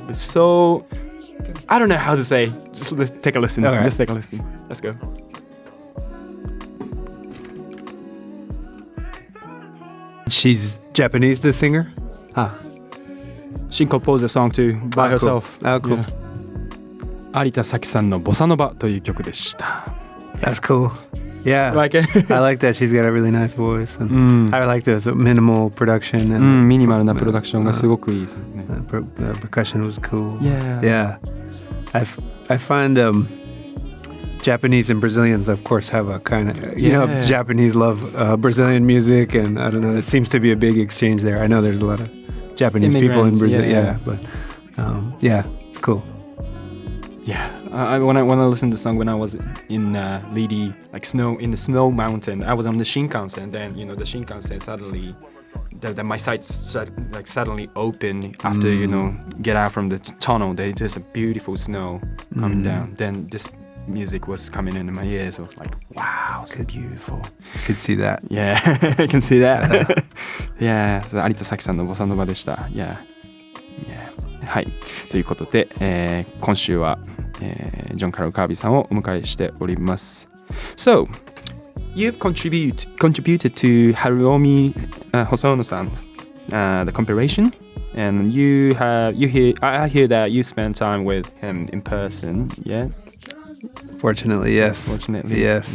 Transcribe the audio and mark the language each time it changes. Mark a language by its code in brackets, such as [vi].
[en] But so, I don't know how to say. Just let's take a listen. Right. Let's take a listen. Let's go. She's Japanese, the singer? She composed a song too by herself. Oh, cool. [ja] 有田咲さんのボサノバという曲でした。 [en] That's cool. Yeah. Like it? I like that. She's got a really nice voice. And I like the minimal production. And [ja] ミニマルなプロダクションがすごくいいですね。 [en] the percussion was cool. Yeah. Yeah. I find Japanese and Brazilians, of course, have a kind of, you know, Japanese love Brazilian music, and I don't know, there seems to be a big exchange there. I know there's a lot of Japanese people in Brazil. Yeah. But yeah, it's cool. Yeah. When I listened to the song when I was in really like snow in the snow mountain, I was on the Shinkansen, and then the Shinkansen suddenly, my sight suddenly opened after get out from the tunnel. There's just a beautiful snow coming down. Then this music was coming into my ears. So I was like, wow, so beautiful. You could see that. Yeah, I can see that. [ja] Yeah, 有田咲さんのボサノバでした。 Yeah. はい。ということで、今週は、ジョン・カロル・カービーさんをお迎えしております。 [en] So, you've contributed to Haruomi Hosono-san's the compilation, and I hear that you spent time with him in person, yeah? Fortunately, yes. Fortunately, yes.